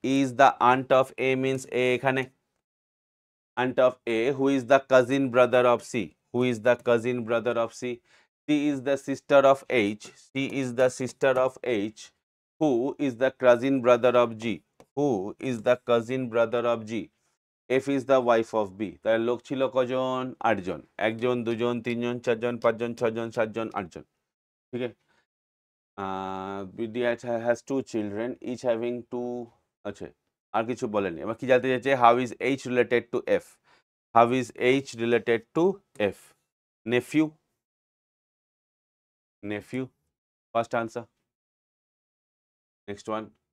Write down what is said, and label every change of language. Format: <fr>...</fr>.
<en>E is the aunt of A means A ekhane. Aunt of A, who is the cousin brother of C. Who is the cousin brother of C? C is the sister of H. C is the sister of H. Who is the cousin brother of G? Who is the cousin brother of G? F is the wife of B.</en> <bn>তাহলে লোক ছিল কজন? 8 জন। একজন, দুজন, তিনজন, চারজন, পাঁচজন, ছজন, সাতজন, আটজন। ঠিক আছে?</bn> <en>BD has 2 children, each having 2।</en> <bn>আচ্ছা, আর কিছু বলেনি। এবার কি জানতে চাইছে?</bn> <en>How is H related to F? How is H related to F? Nephew. Nephew. First answer. Next one.</en>